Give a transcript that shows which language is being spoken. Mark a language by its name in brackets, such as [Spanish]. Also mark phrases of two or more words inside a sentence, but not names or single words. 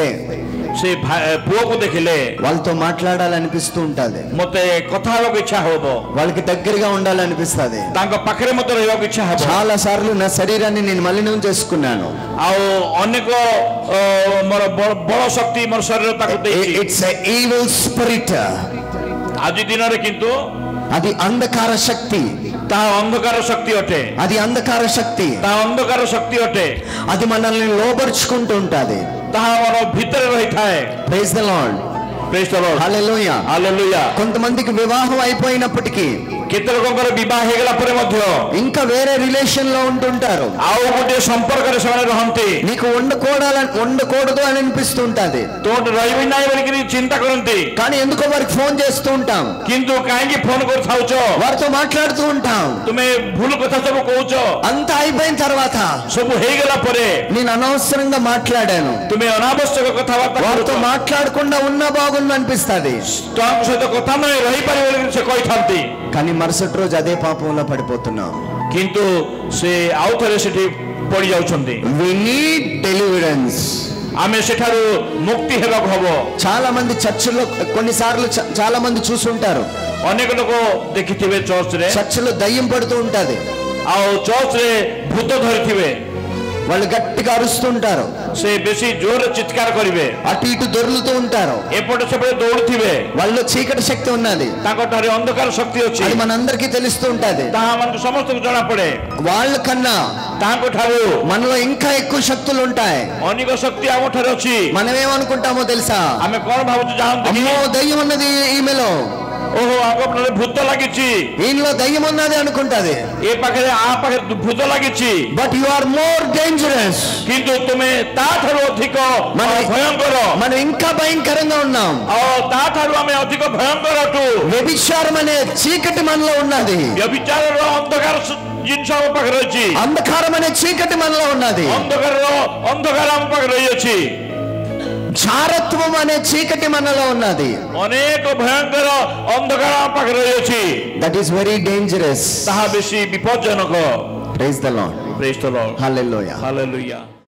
[Odia] ସେ ପୁଅକୁ ଦେଖିଲେ [Telugu] వాళ్ళతో మాట్లాడాలనిపిస్తూ ఉంటది [Odia] ମତେ କଥା ହେବାକୁ ଇଚ୍ଛା ହବ [Telugu] వాళ్ళకి దగ్గరగా ఉండాలనిపిస్తుంది [Odia] ତାଙ୍କ ପାଖରେ ମତେ ରହିବାକୁ ଇଚ୍ଛା ହବ [Telugu] చాలా సార్లు నా శరీరాన్ని నేను మలినం చేసుకున్నాను [Odia] ଆଉ ଅନେକ ମୋର ବଳ ଶକ୍ତି ମୋର ଶରୀର ତାକୁ ଦେଇଛି [English] It's a evil spirit [Odia] ଆଜି ଦିନରେ କିନ୍ତୁ [Telugu] అది అంధకార శక్తి [Odia] ତାହା ଅନ୍ଧକାର ଶକ୍ତି ଅଟେ [Telugu] అది అంధకార శక్తి [Odia] ତାହା ଅନ୍ଧକାର ଶକ୍ତି ଅଟେ [Telugu] అది మనల్ని లోబర్చుకుంటూ ఉంటది [Odia] ତାହା ଆମର ଭିତରେ ରହିଥାଏ [English] Praise the Lord Praise the Lord [Telugu] హల్లెలూయా హల్లెలూయా కొంతమందికి వివాహం అయిపోయినప్పటికీ [Odia] କେତେ ଲୋକଙ୍କର ବିବାହ ହେଇଗଲା ପରେ ମଧ୍ୟ [Telugu] ఇంకా వేరే రిలేషన్ లో ఉంటుంటారు [Odia] ଆଉ ଗୋଟିଏ ସମ୍ପର୍କରେ ସେମାନେ ରହନ୍ତି [Telugu] నీకు ఉండకూడదు అని అనిపిస్తుంటది [Odia] ତୋଠି ରହିବି ନାହିଁ ବୋଲିକିରି ଚିନ୍ତା କରନ୍ତି [Telugu] కానీ ఎందుకో వారికి ఫోన్ చేస్తూ ఉంటాం [Odia] କିନ୍ତୁ କାହିଁକି ଫୋନ କରିଥାଉଛ [Telugu] వారితో మాట్లాడుతూ ఉంటాం [Odia] ତୁମେ ଭୁଲ କଥା ସବୁ କହୁଛ [Telugu] అంతా అయిపోయిన తర్వాత [Odia] ସବୁ ହେଇଗଲା ପରେ [Telugu] నేను అనవసరంగా మాట్లాడాను [Odia] ତୁମେ ଅନାବଶ୍ୟକ କଥାବାର୍ତ୍ତା [Telugu] వారితో [Odia] କରୁଛ [Telugu] మాట్లాడకుండా ఉన్నా బాగుంది అనిపిస్తుంది [Odia] ତାଙ୍କ ସହିତ କଥା ନହେଇ ରହିପାରିବ ବୋଲି ସେ କହିଥାନ୍ତି [Telugu] కానీ మరుసటి రోజు అదే పాపంలో పడిపోతున్నాం [Odia] କିନ୍ତୁ ସେ ଆଉ ଥରେ ସେଠି ପଡି ଯାଉଛନ୍ତି [English] We need deliverance [Odia] ଆମେ ସେଠାରୁ ମୁକ୍ତି ହେବାକୁ ହବ [Telugu] చాలా మంది చర్చిలో కొన్నిసార్లు చాలా మంది చూసుంటారు [Odia] ଅନେକ ଲୋକ ଦେଖିଥିବେ ଚର୍ଚ୍ଚରେ [Telugu] చర్చిలో దయ్యం పడుతూ ఉంటది [Odia] ଆଉ ଚର୍ଚ୍ଚରେ ଭୂତ ଧରିଥିବେ [Telugu] వాళ్ళు గట్టిగా అరుస్తుంటారు, [Odia] ସେ ବେଶୀ ଜୋରରେ ଚିତ୍କାର କରିବେ, [Telugu] అటు ఇటు దొర్లుతూ ఉంటారు, [Odia] ଏପଟେ ସେପଟେ ଦୌଡୁଥିବେ। [Telugu] వాళ్ళు చీకటి శక్తి ఉన్నది, [Odia] ତାଙ୍କ ଠାରେ ଅନ୍ଧକାର ଶକ୍ତି ଅଛି, [Telugu] అది మనందరికీ తెలుస్తూ ఉంటది। [Odia] ତାହା ଆମକୁ ସମସ୍ତଙ୍କୁ ଜଣା ପଡେ। [Telugu] వాళ్ళకన్నా [Odia] ତାଙ୍କ ଠାରୁ [Telugu] మనలో ఇంకా ఎక్కువ శక్తులు ఉంటాయి। [Odia] ଅନେକ ଶକ୍ତି ଆମ ଠାରେ ଅଛି। [Telugu] మనం ఏమనుకుంటామో తెలుసా? [Odia] ଆମେ କଣ ଭାବୁଛୁ ଜାଣନ୍ତି କି? [Telugu] అమ్మో దయ్యం ఉన్నది ఈమెలో, [Odia] ଓହୋ ଆଗ ପାଖରେ ଭୂତ ଲାଗିଛି, [Telugu] ఈయనలో దయ్యం ఉన్నది అనుకుంటది। [Odia] ଏ ପାଖରେ ଆ ପାଖରେ ଭୂତ ଲାଗିଛି। [English] But you are more dangerous, [Odia] କିନ୍ତୁ ତୁମେ ତା ଠାରୁ ଅଧିକ ଭୟଙ୍କର, [Telugu] మనం ఇంకా భయంకరంగా ఉన్నాం। [Odia] ଆଉ ତା ଠାରୁ ଆମେ ଅଧିକ ଭୟଙ୍କର ଅଟୁ। [Telugu] వ్యభిచారం అనే చీకటి మనలో ఉన్నది, [Odia] ବ୍ୟଭିଚାରର ଅନ୍ଧକାର ଜିନିଷ ଆମ ପାଖରେ ଅଛି, [Telugu] అంధకారం అనే చీకటి మనలో ఉన్నది, [Odia] ଅନ୍ଧକାର ଆମ ପାଖରେ ରହିଅଛି। [Telugu] జారత్వం అనే చీకటి మనలో ఉన్నది, [Odia] ଅନେକ ଭୟଙ୍କର ଅନ୍ଧକାର ଆମ ପାଖରେ ରହିଅଛି। [English] That is very dangerous. [Odia] ତାହା ବେଶୀ ବିପଜ୍ଜନକ। [English] Praise the Lord, Praise the Lord. [Telugu] హల్లెలూయా। [English] Hallelujah.